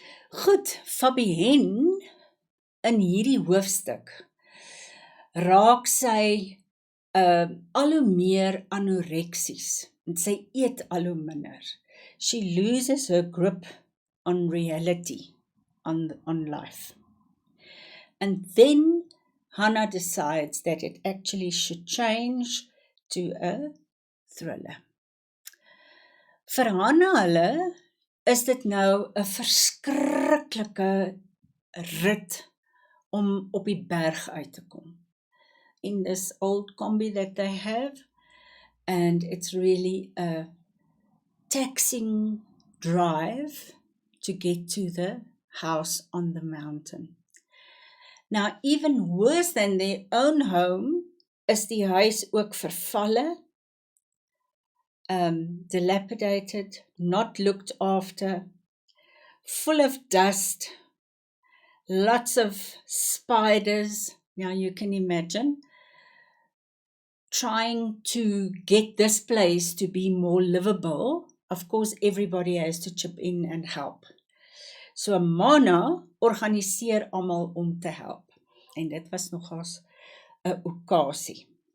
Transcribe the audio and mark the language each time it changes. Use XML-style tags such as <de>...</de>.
<af>Goed, Fabienne in hierdie hoofstuk raak sy al hoe meer anoreksies en sy eet al hoe minder.</af> <en>She loses her grip on reality, on life. And then Hannah decides that it actually should change to a thriller.</en> <af>Vir Hannah hulle is dit nou 'n verskriklike rit om op die berg uit te kom.</af> <en>In this old combi that they have, and it's really a taxing drive to get to the house on the mountain. Now, even worse than their own home is</en> <af>die huis ook vervalle,</af> <en>dilapidated, not looked after, full of dust, lots of spiders. Now you can imagine trying to get this place to be more livable. Of course, everybody has to chip in and help.</en> <af>So Mana organiseer almal om te help. En dit was nogals 'n okasie.</af>